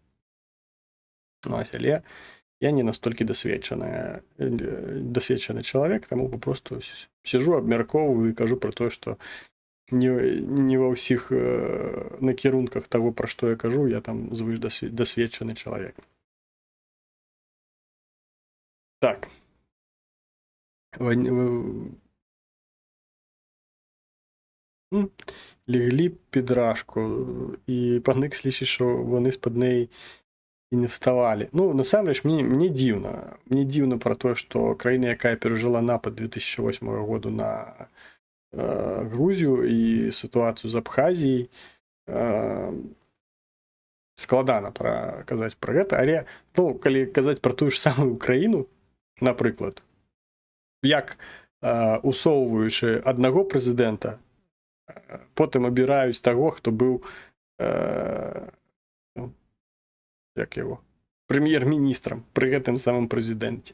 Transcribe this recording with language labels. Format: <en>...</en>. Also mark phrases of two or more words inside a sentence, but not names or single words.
<be>Але я не настолькі дасведчаны чалавек, таму папросту сижу, абмяркоўваю і кажу пра тое, што не ва ўсіх накірунках таго, пра што я кажу, я там звыш дасведчаны чалавек. Так.</be> <uk>Легли під рашку, і</uk> <ru>паник слышить,</ru> <uk>що вони з-під неї і не вставали.</uk> <be>Ну, насамрэч, мне дзіўна. Мне дзіўна пра тое, што краіна, якая перажыла напад 2008 году на Грузію і сітуацыю з Абхазіяй, складана казаць пра гэта, але, ну, калі казаць пра тую ж самую Украіну, напрыклад, як усоўваючы аднаго прэзідэнта, потым абіраюць таго, хто быў як яго, прэм'ер-міністрам пры гэтым самым прэзідэнце.</be>